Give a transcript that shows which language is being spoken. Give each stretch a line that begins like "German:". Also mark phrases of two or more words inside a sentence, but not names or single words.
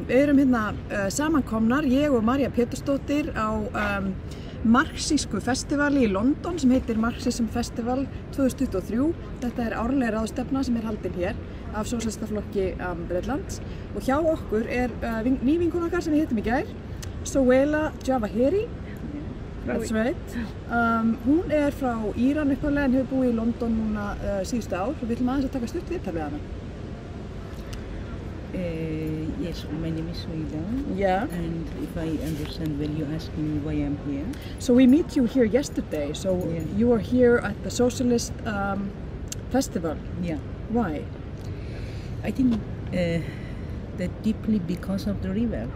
Icelandic: Við erum samankomnar, ég og Maríu Pétursdóttur á Marxisku Festival í London sem heitir Marxist Festival 2023. Þetta árlega ráðstefna sem haldin hér af Sósíalíska flokki Bretlands og hjá okkur ný vinkona okkar sem við hittum í gær, Suela Javaheri.
English: That's right.
Icelandic: Hún frá Íran upphaflega en hefur búið í London núna síðustu ár og við ætlum aðeins að taka stutt viðtal við hana.
English: Yes, my name is Suela. Yeah. And if I understand well, you're asking why I'm here. So we met you here yesterday. So yeah. You are here at the Socialist Festival. Yeah. Why? I think that deeply because of the river.